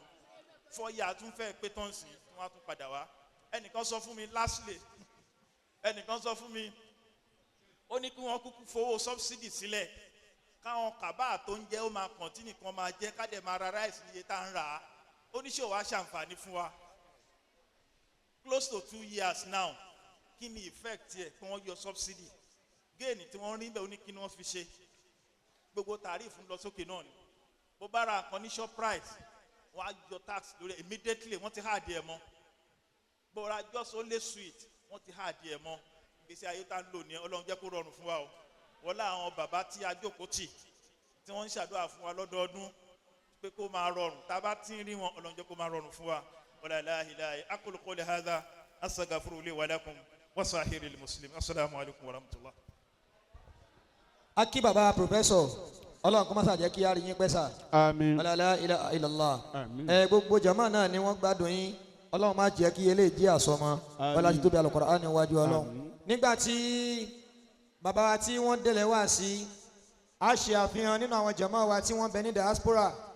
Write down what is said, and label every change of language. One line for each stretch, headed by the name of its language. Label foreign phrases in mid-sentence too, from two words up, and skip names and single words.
Yoruba: 4 years tún fẹ́ pé tán sí, wọ́n á tún padà wá. Ẹnìkan sọ fún mi lastly, ẹnìkan sọ fún mi, ó ní kí wọ́n kúkú fowó subsidy sílẹ̀, káwọn kàbá tó ń jẹ́ ó máa continue kan máa jẹ́, ká dẹ̀ máa ra rice níye tá ń rà á. Ó ní ṣé ó wá ṣàǹfààní fún wa.
English: Close to 2 years now,
Yoruba: kí ni effect yẹ kí wọ́n yọ subsidy? Gain tí wọ́n rí bẹ́ẹ̀ ó ní kí ni wọ́n fi ṣe? Gbogbo tàrífù ń lọ sókè náà ni. Bó bá ra nǹkan ní
English: shop price,
Yoruba: wọ́n á yọ tax lórí ẹ̀ immediately, wọ́n ti há adìẹ mọ́. Bó ra
English: just only sweet,
Yoruba: wọ́n ti há adìẹ mọ́. Ìgbésí ayé tá ń lò ní Ọlọ́run jẹ́ kó rọrùn fún wa o. Wọ́n lá àwọn bàbá tí a jókòó tì, tí wọ́n ń ṣàdúrà fún wa lọ́dọọdún pé kó máa rọrùn. Tá a bá ti ń rí wọn, Ọlọ́run jẹ́ kó máa rọrùn fún wa.
Arabic: ولا إله إلا أقول قولي هذا أستغفر لي ولكم ولسائر المسلمين. السلام عليكم ورحمة الله.
Yoruba: Aki baba professor, Ọlọ́run kó má ṣe jẹ́ kí a rí yín pẹ́ sà. Àmín.
Arabic: ولا إله إلا الله.
Yoruba: Àmín. Gbogbo jama náà ni wọ́n gbádùn yín. Ọlọ́run má jẹ́ kí eléyìí jẹ́ àsọmọ. Wala ti tóbi Al-Qur'an níwájú Ọlọ́run. Nígbà tí bàbá wa tí wọ́n délẹ̀ wá sí, a ṣe àfihàn nínú àwọn jama wa tí wọ́n bẹ ní diaspora.